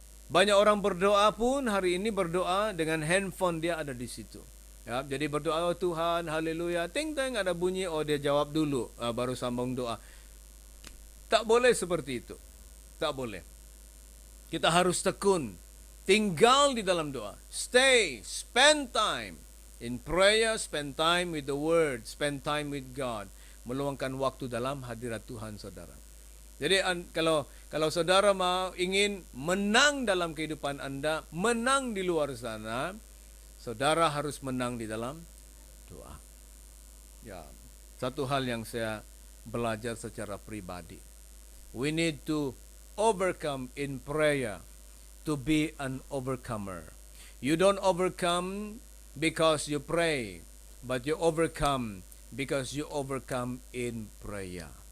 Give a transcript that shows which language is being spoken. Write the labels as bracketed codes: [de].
[id] Banyak orang berdoa pun hari ini berdoa dengan handphone dia ada di situ. Ya, jadi berdoa, oh Tuhan, haleluya, ting-ting ada bunyi, oh dia jawab dulu, baru sambung doa. Tak boleh seperti itu. Tak boleh. Kita harus tekun, tinggal di dalam doa. [en] Stay, spend time in prayer, spend time with the Word, spend time with God. [id] Meluangkan waktu dalam hadirat Tuhan, saudara. Jadi kalau saudara ingin menang dalam kehidupan Anda, menang di luar sana, saudara harus menang di dalam doa. Ya, satu hal yang saya belajar secara pribadi. [en] We need to overcome in prayer to be an overcomer. You don't overcome because you pray, but you overcome because you overcome in prayer.